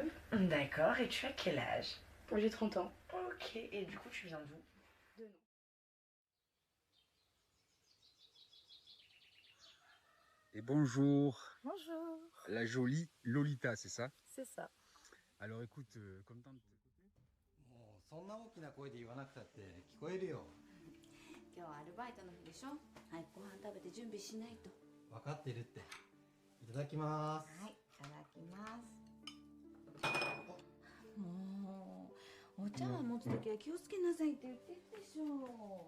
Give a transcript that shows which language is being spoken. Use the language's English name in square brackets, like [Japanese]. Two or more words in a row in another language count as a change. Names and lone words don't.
[French] D'accord, et tu as quel âge? J'ai 30 ans. Ok, et du coup tu viens d'où? De nom. Et bonjour, Bonjour. la jolie Lolita, c'est ça? C'est ça. Alors écoute, content de te... [Japanese] もうそんな大きな声で言わなくたって聞こえるよ。今日はアルバイトの日でしょ。はい、ご飯食べて準備しないと。分かってるって。いただきます。はい、いただきます。もうお茶碗持つときは気をつけなさいって言ってるでしょ。